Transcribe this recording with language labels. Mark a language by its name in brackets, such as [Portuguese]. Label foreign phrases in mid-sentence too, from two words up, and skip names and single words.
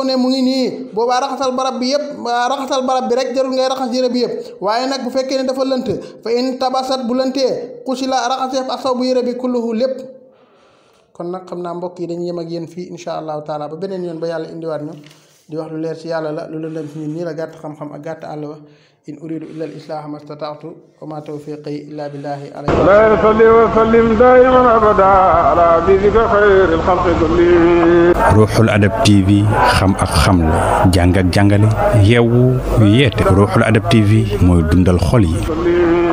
[Wolof] ne mu ngi nii boobaa raxasal barab bi rek jarul ngay raxas yére bi yëpp waaye nag bu fekkee ne dafa lënt fa in tabasat bu lëntee xusi la raxaseef ak saw bu yére bi kulluhu lépp kon nag xam naa mbokk yi dañuy yem ak yéen fii [Arabic] إن شاء الله تعالى [Wolof] ba beneen yoon ba yàlla indiwaat ñu di wax lu leer ci yàlla la lu lëndëm ci ñun nii la gàtt xam-xam ak gàtt àll [Arabic] وإن أريد إلا الإصلاح ما استطعت وما توفيقي إلا بالله عليه لا صل وسلم دائما أبدا على حبيبك خير الخلق كلهم [Wolof] Ruuxul Adab TV xam ak xamle jàng ak jàngale yeewu yeete Ruuxul Adab TV mooy dundal xol yi